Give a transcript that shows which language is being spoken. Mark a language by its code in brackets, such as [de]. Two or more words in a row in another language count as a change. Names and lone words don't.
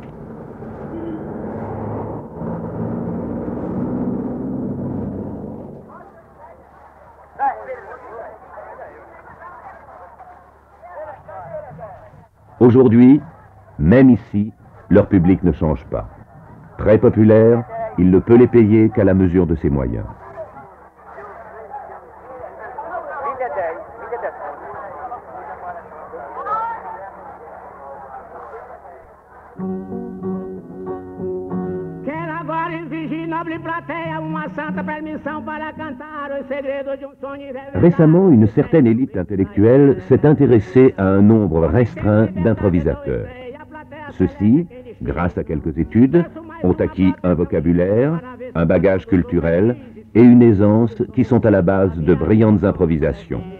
[fr] Aujourd'hui, même ici, leur public ne change pas. Très populaire, il ne peut les payer qu'à la mesure de ses moyens. [pt] Quero agora exigir nobre plateia uma santa permissão para cantar os segredos de sonho. [fr] Récemment, une certaine élite intellectuelle s'est intéressée à un nombre restreint d'improvisateurs. Ceux-ci, grâce à quelques études, ont acquis un vocabulaire, un bagage culturel et une aisance qui sont à la base de brillantes improvisations.